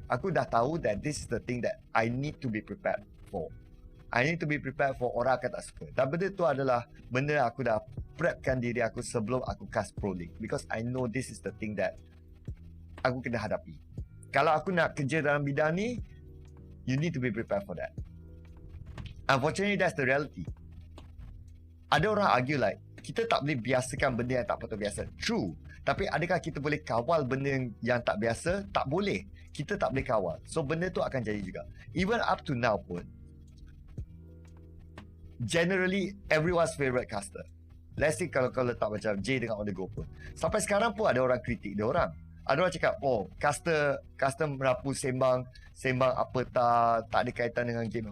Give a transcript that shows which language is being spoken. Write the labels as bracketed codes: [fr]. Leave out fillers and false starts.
[ms] Aku dah tahu [en] that this is the thing that I need to be prepared for. I need to be prepared for [ms] orang akan tak suka. Dan benda tu adalah benda aku dah prepkan diri aku sebelum aku cast Pro League. [en] Because I know this is the thing that [ms] aku kena hadapi. Kalau aku nak kerja dalam bidang ni, [en] you need to be prepared for that. Unfortunately, that's the reality. [ms] Ada orang argue like, kita tak boleh biasakan benda yang tak patut biasa. True. Tapi adakah kita boleh kawal benda yang tak biasa? Tak boleh. Kita tak boleh kawal. So benda tu akan jadi juga. [en] Even up to now pun, generally everyone's favorite caster. [ms] Let's say kalau letak macam J dengan On The Go pun, sampai sekarang pun ada orang kritik dia orang. Ada orang cakap, oh caster merapu sembang apa tak ada kaitan dengan game.